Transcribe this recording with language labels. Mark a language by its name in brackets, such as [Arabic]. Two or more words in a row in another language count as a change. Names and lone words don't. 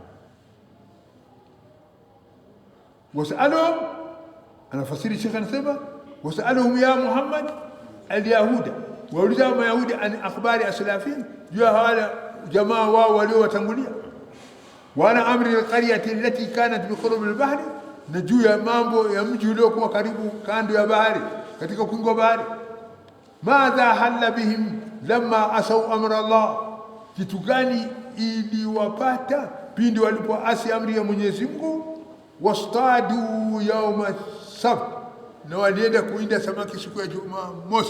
[Swahili] Wasaluhum, anafasiri Sheikh anasema [Arabic] واسألهم يا محمد اليهود, [Swahili] wauliza Mayahudi [Arabic] عن أخبار أسلافهم, [Swahili] juu hawa jamaa wao waliowatangulia, wana amri [Arabic] القرية التي كانت بقرب البحر, [Swahili] na juu ya mambo ya mji uliokuwa karibu kando ya bahari, katika ukingo wa bahari. [Arabic] ماذا حل بهم لما عصوا أمر الله, [Swahili] kitu gani iliwapata pindi walipoasi amri ya Mwenyezi Mungu? [Arabic] واعتدوا يوم السبت, na walienda kuinda samaki siku ya Jumamosi.